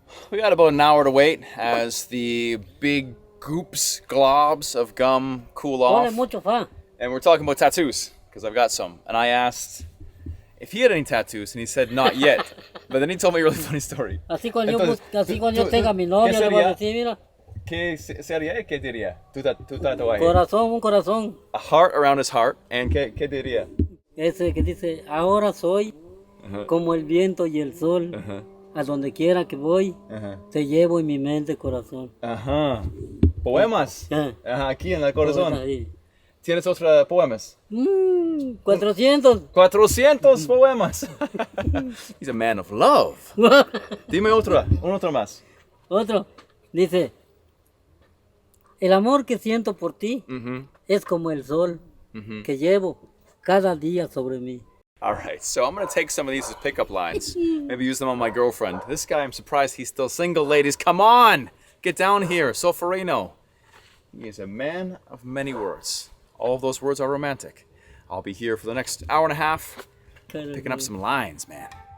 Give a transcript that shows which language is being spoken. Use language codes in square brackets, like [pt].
[en] We got about an hour to wait as the big globs of gum cool off. And we're talking about tattoos, because I've got some. And I asked if he had any tattoos, and he said not yet. But then he told me a really funny story. [es] Así cuando yo tenga mi novia, le voy a decir, mira. ¿Qué sería? ¿Qué diría? Tu tatuaje. Corazón, un corazón. [en] A heart around his heart. And [es] ¿qué diría? Ese que dice, ahora soy como el viento y el sol. A donde quiera que voy, te llevo en mi mente, corazón. Ajá. Poemas. Ajá, aquí en el corazón. Ahí. ¿Tienes otros poemas? 400. 400 poemas. [en] He's a man of love. [es] Dime otro más. Otro. Dice, el amor que siento por ti es como el sol que llevo cada día sobre mí. [en] All right, so I'm going to take some of these as pickup lines. Maybe use them on my girlfriend. This guy, I'm surprised he's still single, ladies. Come on! Get down here, Soferino. He is a man of many words. All of those words are romantic. I'll be here for the next hour and a half, picking up some lines, man.